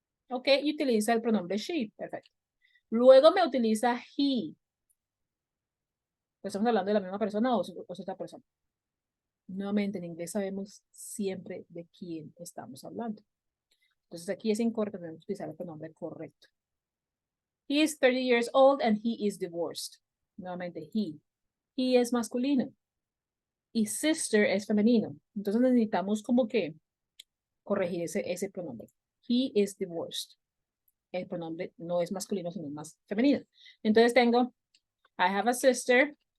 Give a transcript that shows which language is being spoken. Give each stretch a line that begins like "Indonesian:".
Spanish: ¿Ok? Y utiliza el pronombre she. Perfecto. Luego me utiliza he. ¿Estamos hablando de la misma persona o es otra persona? Nuevamente, en inglés sabemos siempre de quién estamos hablando. Entonces aquí es incorrecto, tenemos que utilizar el pronombre correcto.
English: He is 30 years old and he is divorced.
Spanish: Nuevamente, he. He es masculino. Y sister es femenino. Entonces necesitamos como que corregir ese pronombre.
English: He is divorced.
Spanish: El pronombre no es masculino, sino más femenino. Entonces tengo,
English: I have a sister.